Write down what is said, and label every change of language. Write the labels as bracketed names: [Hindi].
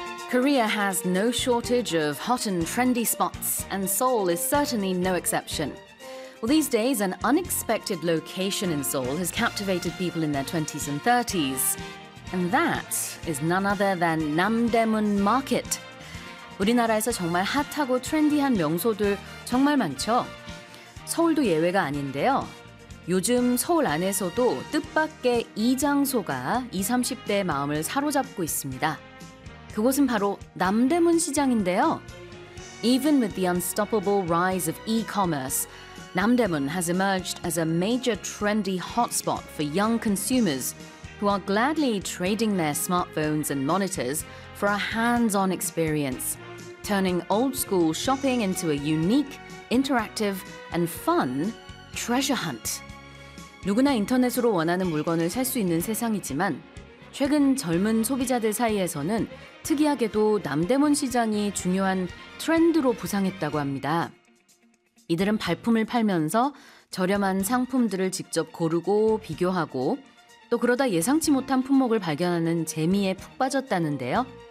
[English] Korea has no shortage of hot and trendy spots, and Seoul is certainly no exception. Well, these days, an unexpected location in Seoul has captivated people in their 20s and 30s. And that is none other than Namdaemun Market. [Korean] 우리나라에서 정말 핫하고 트렌디한 명소들 정말 많죠? 서울도 예외가 아닌데요. 요즘 서울 안에서도 뜻밖의 이 장소가 20, 30대의 마음을 사로잡고 있습니다. 그곳은 바로 남대문 시장인데요. [English] Even with the unstoppable rise of e-commerce, Namdaemun has emerged as a major trendy hotspot for young consumers who are gladly trading their smartphones and monitors for a hands-on experience, turning old-school shopping into a unique, interactive, and fun treasure hunt. [Korean] 누구나 인터넷으로 원하는 물건을 살 수 있는 세상이지만 최근 젊은 소비자들 사이에서는 특이하게도 남대문 시장이 중요한 트렌드로 부상했다고 합니다. 이들은 발품을 팔면서 저렴한 상품들을 직접 고르고 비교하고 또 그러다 예상치 못한 품목을 발견하는 재미에 푹 빠졌다는데요.